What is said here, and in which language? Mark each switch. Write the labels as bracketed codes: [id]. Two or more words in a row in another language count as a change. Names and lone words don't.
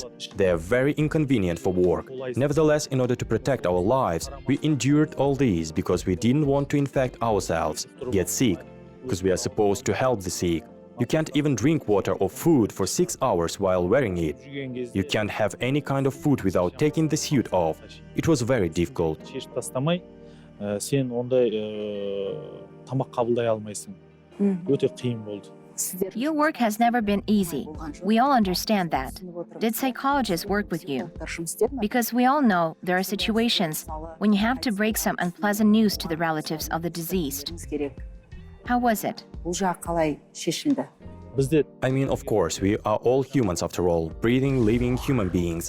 [en] They are very inconvenient for work. Nevertheless, in order to protect our lives, we endured all these because we didn't want to infect ourselves, get sick, because we are supposed to help the sick. You can't even drink water or food for 6 hours while wearing it. You can't have any kind of food without taking the suit off. It was very difficult. [kk] Сен ондай тамақ қабылдай алмайсың. Өте қиын болды. [en] Your work has never been easy. We all understand that. Did psychologists work with you? Because we all know there are situations when you have to break some unpleasant news to the relatives of the deceased. How was it? I mean, of course, we are all humans after all, breathing, living human beings.